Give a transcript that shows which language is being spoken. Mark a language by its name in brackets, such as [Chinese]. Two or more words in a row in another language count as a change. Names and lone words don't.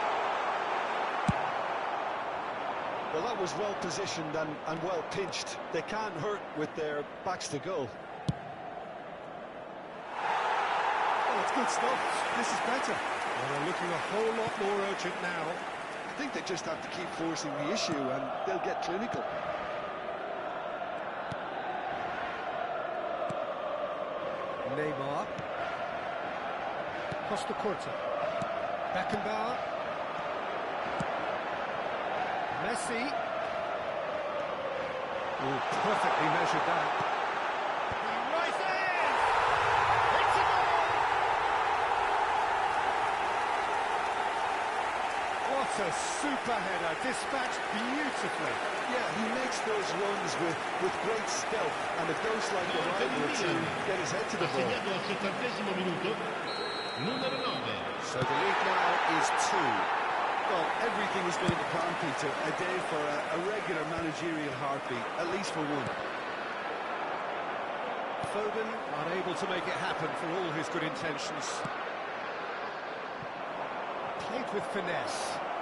[English] Well, that was well positioned and well pinched. They can't hurt with their backs to goal. Oh, it's good stuff. This is better. Well, they're looking a whole lot more urgent now. I think they just have to keep forcing the issue and they'll get clinical. Neymar. Costa Curta. Beckenbauer. Messi. Oh, perfectly measured that. He rises! It's a goal! What a super header, dispatched beautifully. Yeah, he makes those runs with great stealth and it goes like a rival to get his head to the Ha ball. [Italian] segnato al 70° minuto, numero 9. [English] So the lead now is 2. Well, everything is going to plan, Peter. A day for a regular managerial heartbeat, at least for one. Foden unable to make it happen for all his good intentions. Played with finesse.